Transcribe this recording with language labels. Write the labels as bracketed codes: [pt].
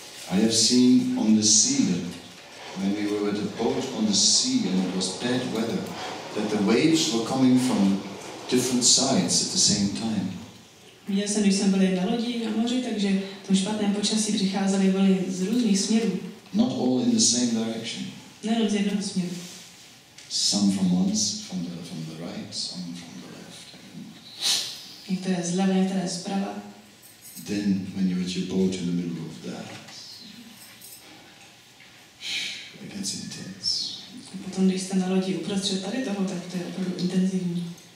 [en] I have seen on the sea that when we were with a boat on the sea and it was bad weather, that the waves were coming from different sides at the same time. [cs] Viděl jsem, když jsem byl na lodi na moři, takže v tom špatném počasí přicházely vlny z různých směrů. [en] Not all in the same direction. [cs] Nejenom z jednoho směru. [en] Some from the right, some from the left. [cs] Některé zleva, některé zprava. [en] Then when you're with your boat in the middle of that, it gets intense. [cs] A potom, když jste na lodi uprostřed tady toho, tak to je opravdu intenzivní.